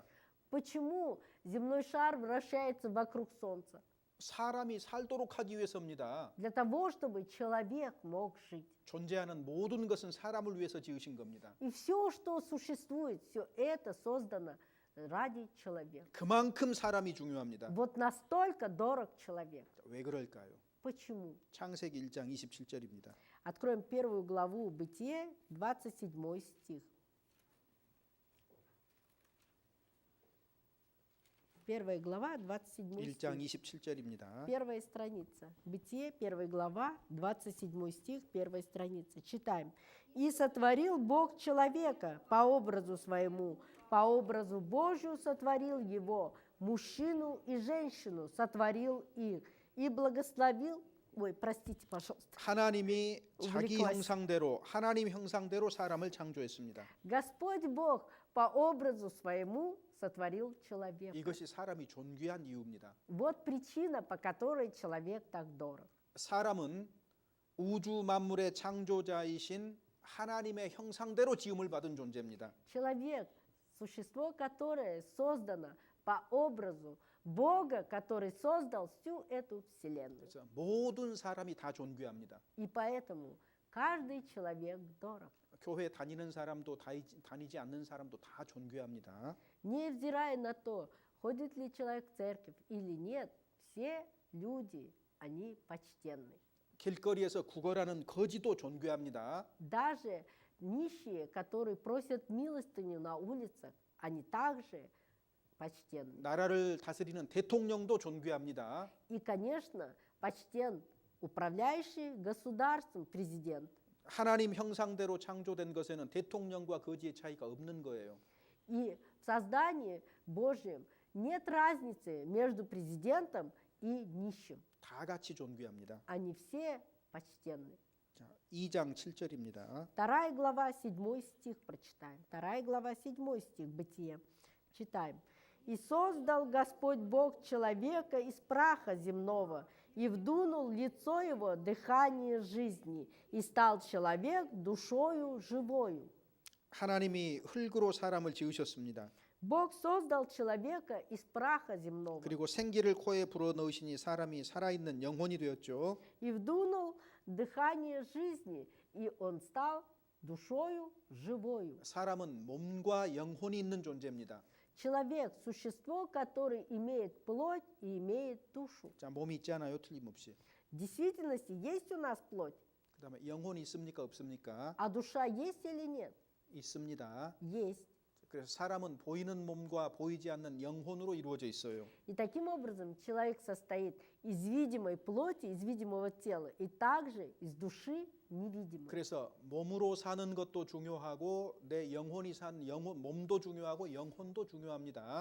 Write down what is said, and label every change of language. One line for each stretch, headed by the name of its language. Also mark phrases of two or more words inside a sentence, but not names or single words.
Russian: Почему земной шар вращается вокруг Солнца?
Korean: 사람이 살도록 하기 위해서입니다.
Russian: Для того, чтобы человек мог жить.
Korean: 존재하는 모든 것은 사람을 위해서 지으신 겁니다.
Russian: И все, что существует, все это создано ради человека.
Korean: 그만큼 사람이 중요합니다.
Russian: Вот настолько дорог человек.
Korean: 왜 그럴까요?
Russian: Почему?
Korean: 창세기 1장 27절입니다.
Russian: Откроем 1 главу Бытие, 27 стих. 1 глава, 27
Korean: 1장
Russian: стих.
Korean: 27절입니다.
Russian: Первая страница. Бытие, 1 глава, 27 стих, 1 страница. Читаем. «И сотворил Бог человека по образу своему, по образу Божию сотворил его, мужчину и женщину сотворил их, и благословил». Ой, простите, пожалуйста.
Korean: 하나님이 자기
Russian: увлеклась.
Korean: 형상대로 하나님 형상대로 사람을 창조했습니다.
Russian: Господь Бог по образу своему сотворил человека.
Korean: 이것이 사람이 존귀한 이유입니다.
Russian: Вот причина, по которой человек так дорог.
Korean: 사람은 우주 만물의 창조자이신 하나님의 형상대로 지음을 받은 존재입니다.
Russian: Человек – существо, которое создано по образу Бога, который создал всю эту вселенную.
Korean: 그래서 모든 사람이 다 존귀합니다.
Russian: И поэтому каждый человек дорог.
Korean: 교회 다니는 사람도 다니지 않는 사람도 다 존귀합니다.
Russian: Невзирая на то, ходит ли человек в церковь или нет, все люди, они почтенны.
Korean: 길거리에서 구걸하는 거지도 존귀합니다.
Russian: Даже нищие, которые просят милостыню на улицах, они также почтенны.
Korean: 나라를 다스리는 대통령도 존귀합니다.
Russian: И, конечно, почтен управляющий государством президент.
Korean: 하나님 형상대로 창조된 것에는 대통령과 거지의 차이가 없는 거예요.
Russian: И в создании Божьем нет разницы между президентом и нищим.
Korean: 다 같이 존귀합니다.
Russian: Они все почтенны.
Korean: 자, 2장 7절입니다.
Russian: 2 глава, 7 стих прочитаем. 2 глава, 7 стих, Бытие. Читаем. «И создал Господь Бог человека из праха земного, и вдунул в лицо его дыхание жизни, и стал человек душою живою».
Korean: 하나님이 흙으로 사람을 지으셨습니다.
Russian: Бог создал человека из праха земного
Korean: 그리고 생기를 코에 불어넣으시니 사람이 살아있는 영혼이 되었죠.
Russian: и вдунул дыхание жизни, и он стал душою живою.
Korean: 사람은 몸과 영혼이 있는 존재입니다.
Russian: Человек – существо, которое имеет плоть и имеет душу.
Korean: 자, 몸이 있잖아요, 틀림없이.
Russian: В действительности есть у нас плоть,
Korean: 그다음에 영혼이 있습니까, 없습니까?
Russian: а душа есть или нет?
Korean: 있습니다.
Russian: Есть.
Korean: 그래서 사람은 보이는 몸과 보이지 않는 영혼으로 이루어져 있어요.
Russian: И таким образом человек состоит из видимой плоти, из видимого тела, и также из души невидимой.
Korean: 그래서 몸으로 사는 것도 중요하고 내 영혼이 산 몸도 중요하고 영혼도 중요합니다.